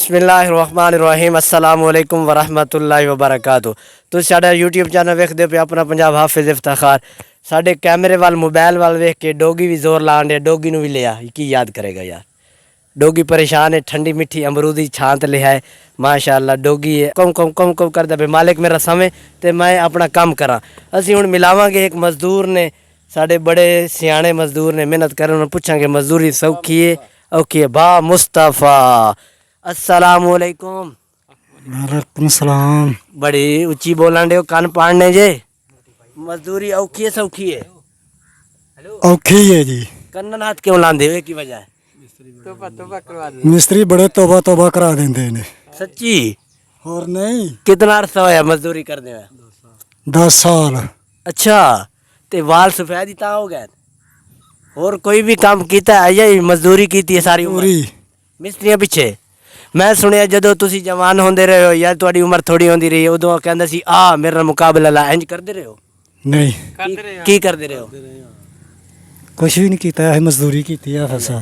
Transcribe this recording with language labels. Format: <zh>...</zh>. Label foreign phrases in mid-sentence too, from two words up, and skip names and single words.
<ar>بسم الله الرحمن الرحيم السلام عليكم ورحمة الله وبركاته.</ar> <pa>تسیں ساڈا یوٹیوب چینل ویکھدے پئے اپنا پنجاب حافظ افتخار. ساڈے کیمرے ول موبائل ول ویکھ کے ڈوگی وی زور لان ڈئے، ڈوگی نوں وی لیا کی یاد کرے گا یار. ڈوگی پریشان ہے، ٹھنڈی مٹھی امرودی چھاں لیا ہے ماشاءاللہ. ڈوگی ہے کم کم کم کم کردا پئے مالک میرا سمے تے میں اپنا کم کراں. اسیں ہن ملاواں گے اک مزدور نے، ساڈے بڑے سیانے مزدور نے، محنت کرن، اونہاں نوں پچھاں گے مزدوری سوکھی ہے اوکھی ہے. با مصطفیٰ</pa> <ar>السلام عليكم. وعليكم السلام.</ar> <pa>بڑی اچی بولن دے، کن پاڑنے جے. مزدوری اوکھی ہے سوکھی ہے? اوکھی ہے جی. کناں ہتھ کیوں لاندے ہو، کی وجہ ہے? مستری بڑے توبہ توبہ کرا دیندے نے. سچی? ہور نہیں. کتنا عرصہ ہویا مزدوری کرنے میں? 10 سال. اچھا، تے وال سفید ہی تاں ہو گئے? ہور کوئی وی کم کیتا ہے یا مزدوری کیتی ہے ساری عمر? مستریاں پچھے میں سنیا جدوں تسی جوان ہوندے رہے ہو یا تہاڈی عمر تھوڑی ہوندی رہی اودوں کہندا سی آ میرے نال مقابلہ لا، انج کردے رہے ہو? نہیں کی کردے رہے ہو? کجھ وی نہیں کیتا ہے، مزدوری کیتی ہے پھسا.</pa>